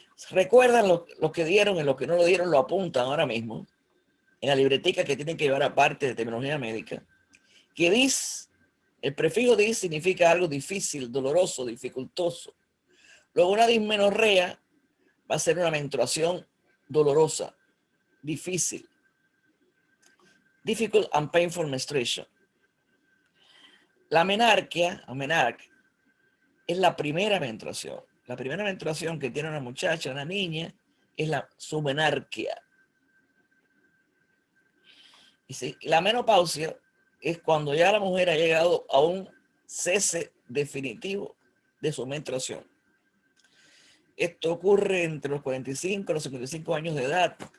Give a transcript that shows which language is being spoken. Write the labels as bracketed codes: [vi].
[es] Recuerdan lo que dieron y lo que no lo dieron, lo apuntan ahora mismo en la libretica que tienen que llevar aparte de terminología médica. Que dis, el prefijo dis significa algo difícil, doloroso, dificultoso. Luego una dismenorrea va a ser una menstruación dolorosa, difícil. [en] Difficult and painful menstruation. [es] La menarquia, o menarque, es la primera menstruación. La primera menstruación que tiene una muchacha, una niña, es su menarquia. Y la menopausia es cuando ya la mujer ha llegado a un cese definitivo de su menstruación. Esto ocurre entre los 45 y los 55 años de edad,